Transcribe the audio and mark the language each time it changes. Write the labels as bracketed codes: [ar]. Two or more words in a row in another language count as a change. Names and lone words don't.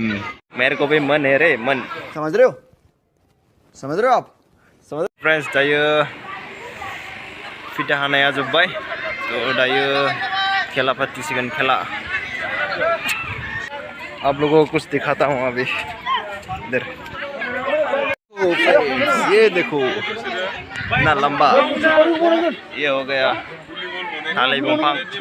[hi] मेरे को भी मन है रे, मन समझ रहे हो आप समझ। [brx] फ्रेंड्स दायो फिटा हानाया जोब्बाय, तो दायो खेला फाथिसिगोन खेला। [hi] आप लोगों को कुछ दिखाता हूँ अभी। इधर ये देखो इतना लंबा, ये हो गया थाली बंफां।